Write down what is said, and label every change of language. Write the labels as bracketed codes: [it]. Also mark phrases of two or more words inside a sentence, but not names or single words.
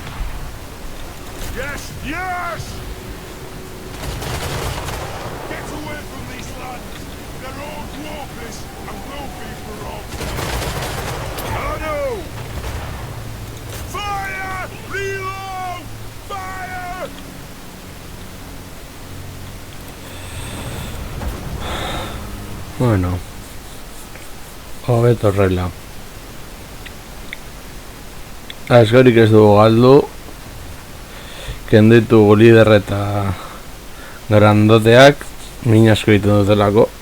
[en] Yes, yes! Get away from these lands! They're all dwarfish and will be for all time! Anu! Fire! Reload! Fire! [eu] Bueno, hobeto horrela. Askorik ez dugu galdu, kenditu lider eta grandoteak, min asko egiten dutelako.